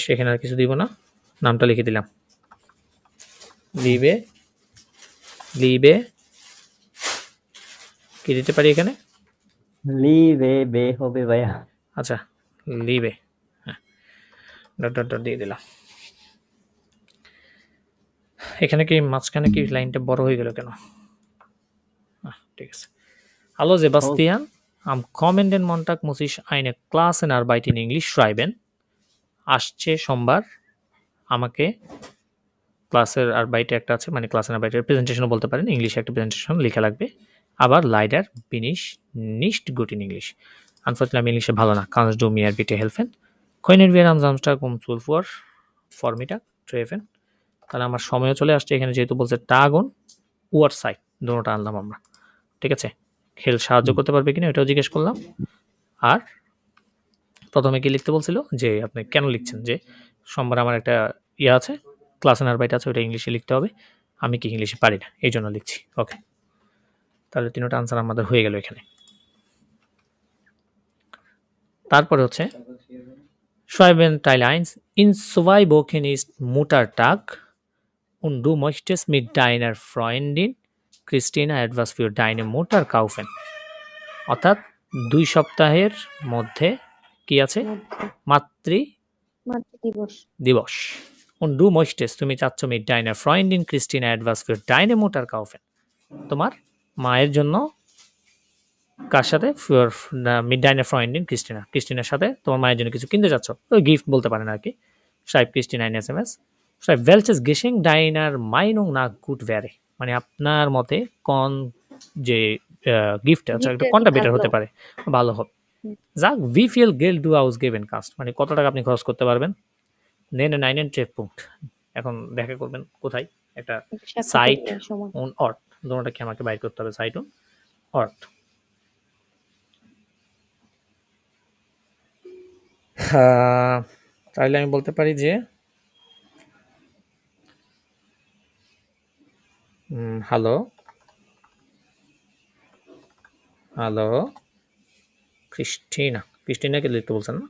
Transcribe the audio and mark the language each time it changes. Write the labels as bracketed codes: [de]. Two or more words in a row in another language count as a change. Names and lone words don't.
[bn] এখানে আর কিছু দিব না, নামটা লিখে দিলাম লিবে কি দিতে পারি এখানে, বে হবে ভাইয়া। আচ্ছা লিবে, হ্যাঁ ডট দিয়ে দিলাম। এখানে কি মাঝখানে কি লাইনটা বড় হয়ে গেল কেন, ঠিক আছে। [de] Hallo Sebastian, am kommenden Montag muss ich eine Klassenarbeit in English schreiben. [bn] আসছে সোমবার আমাকে ক্লাসের আরবাইটে একটা আছে, মানে ক্লাসের আরবাইটের প্রেজেন্টেশনও বলতে পারেন, ইংলিশে একটা প্রেজেন্টেশন লেখা লাগবে। [de] আবার লাইডার bin ich nicht gut in English, [bn] আনফরচুনেটলি আমি ইংলিশে ভালো না। [de] kannst du mir bitte helfen, können wir am Samstag um 12 Uhr Vormittag treffen, [bn] তাহলে আমার সময়ও চলে আসছে এখানে, যেহেতু বলছে [de] Tag und Uhrzeit, [bn] দুটোটা আনলাম আমরা, ঠিক আছে। খেল সাহায্য করতে পারবে কিনা এটাও জিজ্ঞেস করলাম। আর প্রথমে কি লিখতে বলছিল যে আপনি কেন লিখছেন, যে সোমবার আমার একটা আছে ক্লাস আরবাইট আছে, ওটা ইংলিশে লিখতে হবে, আমি কি ইংলিশে পারি না, এই জন্য লিখছি। ওকে, তাহলে তিনটা আনসার আমাদের হয়ে গেল এখানে। তারপরে হচ্ছে [de] schreiben Teil 1, in 2 Wochen ist Muttertag und du möchtest mit deiner Freundin Christina etwas für deine Mutter kaufen, [bn] অর্থাৎ 2 সপ্তাহের মধ্যে কি আছে, মাতৃ দিবস, [de] Und du möchtest, [bn] তুমি চাচ্ছ [de] mit deiner Freundin Christina etwas für deine Mutter kaufen. [bn] তোমার মায়ের জন্য কার সাথে [de] für mit deiner Freundin Christina, [bn] ক্রিস্টিনার সাথে তোমার মায়ের জন্য কিছু কিনতে যাচ্ছ। ওই গিফট বলতে পারেন আর কি। [de] Schreibt Christina ein SMS. Schreibt welches Geschenk deiner Meinung nach gut wäre, [bn] মানে আপনার মতে কোন যে গিফট আছে গিফটটা কোনটা কি বেটার ভালো? হতে পারে, ভালো হবে। [de] Sag wie viel Geld du ausgeben kannst, [bn] মানে কত টাকা আপনি খরচ করতে পারবেন। [de] Nenne einen Treffpunkt, [bn] এখন দেখা করবেন কোথায়, একটা সাক্ষাৎ সাইট করতে সময়। [de] und Ort, [bn] দুটোটা কি আমাকে বাইর করতে হবে, [de] Zeit und Ort. [bn] তাহলে আমি বলতে পারি যে হ্যালো হ্যালো ক্রিস্টিনাকে লিখতে বলছেন না?